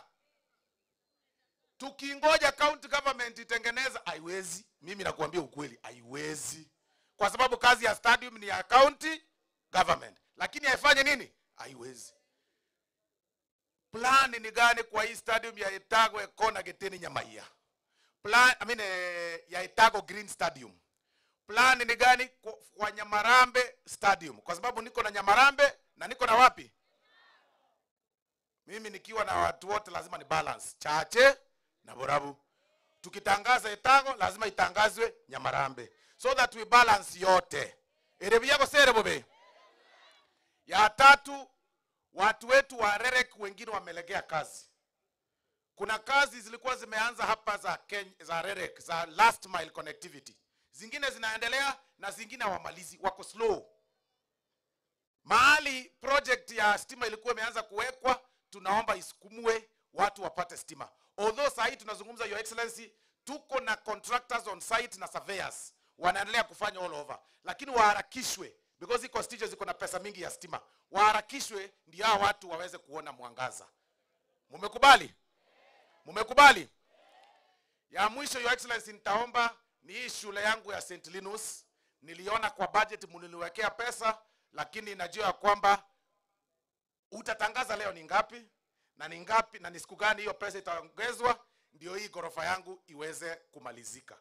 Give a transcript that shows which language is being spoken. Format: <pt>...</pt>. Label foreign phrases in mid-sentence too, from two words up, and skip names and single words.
<sw>Tukingoja county government itengeneza, haiwezi. Mimi nakuambia ukweli, haiwezi. Kwa sababu kazi ya stadium ni ya county government. Lakini haifanye nini? Haiwezi. Plan ni gani kwa hii stadium ya Etago, Ekona, Geteni, Nyamaiya? Plan, ya Etago Green Stadium. Plan ni gani kwa Nyamarambe Stadium? Kwa sababu niko na Nyamarambe na niko na wapi? Mimi nikiwa na watu wote lazima ni balance. Chache na Borabu. Tukitangaza Etago lazima itangazwe Nyamarambe.</sw> <en>So that we balance yote.</en> <guz>Erebi yako sere bobe.</guz> <sw>Ya tatu, watu wetu wa Rerek wengine wamelegea kazi. Kuna kazi zilikuwa zimeanza hapa za Rerek, za</sw> <en>last mile connectivity.</en> <sw>Zingine zinaendelea na zingine hawamalizi, wako slow. Mahali project ya stima ilikuwa imeanza kuwekwa, tunaomba isukumwe watu wapate stima. Although sahi tunazungumza</sw> <en>Your Excellency,</en> <sw>tuko na contractors</sw> <en>on site</en> <sw>na surveyors wanaendelea kufanya</sw> <en>all over.</en> <sw>Lakini waharakishwe because iko stages iko na pesa mingi ya stima. Waharakishwe ndio hao watu waweze kuona mwangaza. Mumekubali? Mumekubali? Ya mwisho</sw> <en>Your Excellency,</en> <sw>nitaomba ni hii shule yangu ya St. Linus. Niliona kwa budget mniliwekea pesa, lakini najua kwamba utatangaza leo ni ngapi na ni siku gani hiyo pesa itaongezwa ndio hii gorofa yangu iweze kumalizika.</sw>